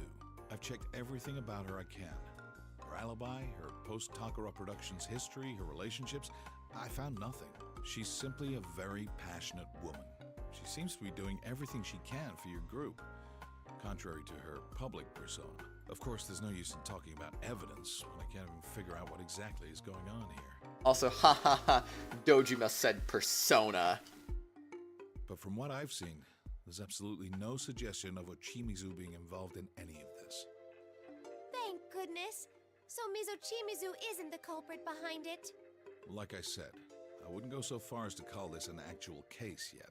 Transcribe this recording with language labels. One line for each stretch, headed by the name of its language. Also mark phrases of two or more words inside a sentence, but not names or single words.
English: I've checked everything about her I can. Her alibi, her post-Takara Productions history, her relationships, I found nothing. She's simply a very passionate woman. She seems to be doing everything she can for your group, contrary to her public persona. Of course, there's no use in talking about evidence when I can't even figure out what exactly is going on here. Also, ha ha ha, Dojima said persona. But from what I've seen, there's absolutely no suggestion of Ochimizu being involved in any of this. Thank goodness. So Mizochimizu isn't the culprit behind it. Like I said, I wouldn't go so far as to call this an actual case yet.